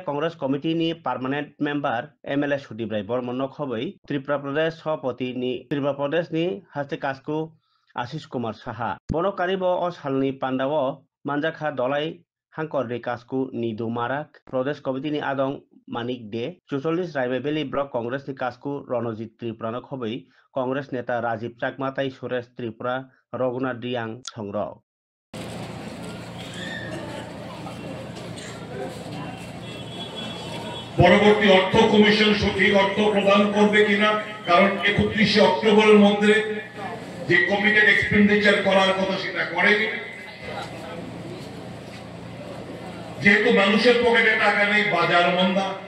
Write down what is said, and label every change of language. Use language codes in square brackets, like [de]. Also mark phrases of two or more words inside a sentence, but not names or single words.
[trp] Congress Committee ni permanent member MLA Sudip Rai Bormon khobei Tripura Pradesh Sabhapati ni Tripura Pradesh ni Haste Kasko Ashish Kumar Saha Bono karibo o salni Pandao manjakha dolai hangkor de Kasko ni Dumarak Pradesh Committee ni Adong Manik De 44 Raima Valley Block Congress ni Kasko Ronojit Tripura khobei Congress neta Rajiv Chakma tai Suresh Tripura Raghunath Diang Songrok [bn] পরবর্তী অর্থ কমিশন সঠিক অর্থ প্রদান করবে কিনা কারণ 31 অক্টোবরের মধ্যে যে [en] committed expenditure [bn] করার কথা সেটা করেনি যেহেতু মানুষের পকেটে টাকা নেই বাজার মন্দা